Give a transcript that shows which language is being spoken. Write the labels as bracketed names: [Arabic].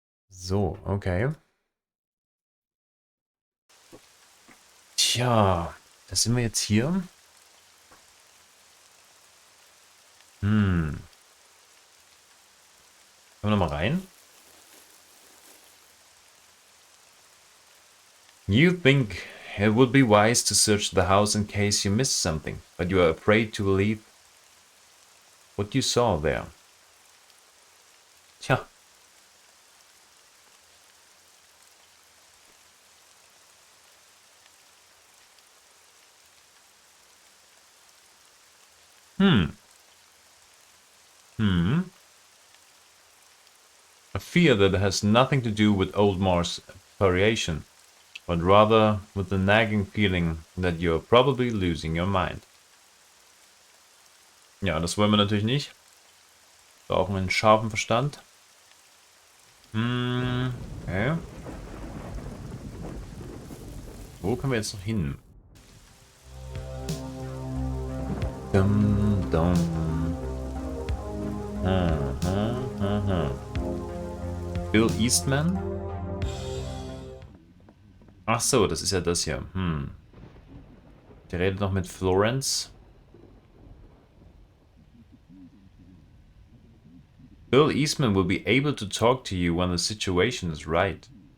[German] So, okay. Tja, da sind wir jetzt hier. Können wir nochmal rein? [English] You think it would be wise to search the house in case you missed something, but you are afraid to believe what you saw there. Tja. A fear that has nothing to do with Old Mars variation, but rather with the nagging feeling that you're probably losing your mind. [German] Ja, das wollen wir natürlich nicht. Wir brauchen einen scharfen Verstand. Okay. Wo können wir jetzt noch hin? Dum, dum. Bill Eastman? Ach so, das ist ja das hier. Der redet noch mit Florence. [English] Bill Eastman will be able to talk to you when the situation is right.